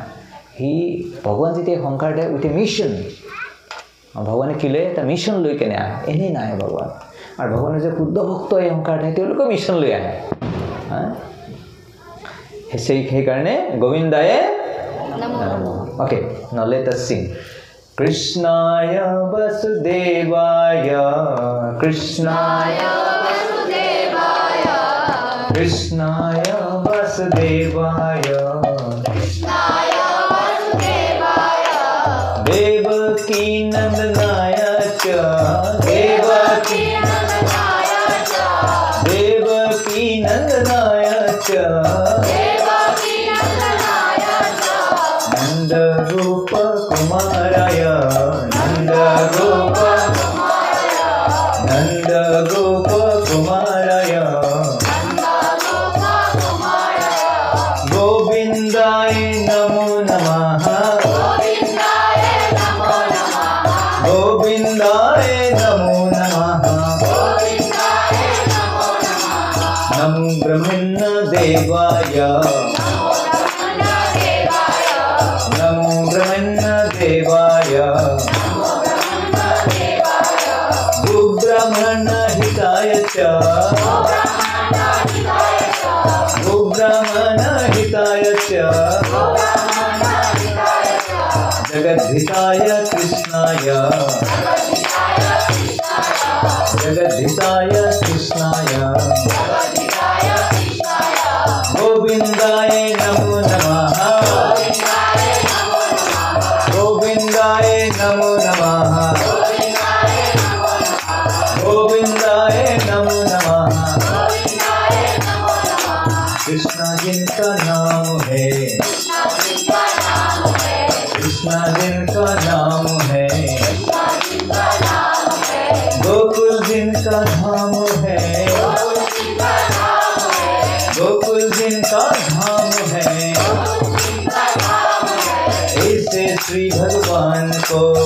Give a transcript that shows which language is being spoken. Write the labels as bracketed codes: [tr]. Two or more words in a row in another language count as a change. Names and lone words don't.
[as] ভগৱান যেতিয়া সংসাৰত আহে [en] with a mission. [as] ভগৱানে কি লৈ? এটা মিছন লৈ কেনে আহে, এনেই নাহে ভগৱান. আৰু ভগৱানৰ যে শুদ্ধ ভক্ত এই সংসাৰত আহে, তেওঁলোকেও মিছন লৈ আহে. সেইকাৰণে [sa] গোবিন্দায়ে নমঃ. [en] okay, now let us sing. [sa] কৃষ্ণায় বাসুদেবায়, কৃষ্ণায় কৃষ্ণায় বাসুদেবায়, দেবকী নন্দনায় চ, দেবকী নন্দনায় চ, নন্দ গোপ কুমারায়, নন্দ গোপ কুমারায়, গোবিন্দায় নমো নমঃ, গোবিন্দায় নমো নমঃ, নমো ব্রহ্মণ্য দেবায়, নমো ব্রহ্মণ্য দেবায়, গোব্রাহ্মণ হিতায় চ, गोब्राह्मणहिताय च जगद्धिताय कृष्णाय गोविन्दाय नमो नमः गोविन्दाय नमो नमः गोविन्दाय नमो नमः [hi] कृष्ण जिनका नाम है कृष्ण जिनका नाम है गोकुल जिनका धाम है गोकुल जिनका धाम है ऐसे श्री भगवान को